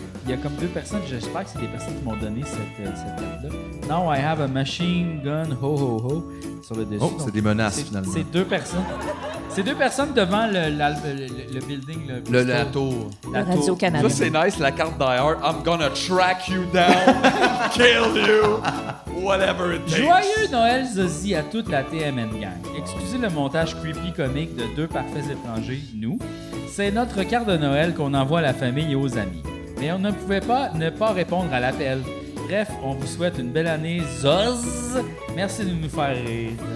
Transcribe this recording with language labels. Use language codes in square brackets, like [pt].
[fr] Il y a comme deux personnes, j'espère que c'est des personnes qui m'ont donné cette carte-là. [en] Now I have a machine gun, ho ho ho, [fr] sur le dessus. Oh, c'est Donc, des menaces, c'est- finalement. C'est deux personnes. C'est deux personnes devant le building. La tour. La Le Radio-Canada. Ça, c'est nice, la carte Die Hard. [en] I'm gonna track you down, kill you, whatever it takes. [fr] Joyeux Noël, Zazie, à toute la TMN Gang. Excusez le montage creepy comique de deux parfaits étrangers, nous. C'est notre carte de Noël qu'on envoie à la famille et aux amis. Mais on ne pouvait pas ne pas répondre à l'appel. Bref, on vous souhaite une belle année, Zoz. Merci de nous faire rire.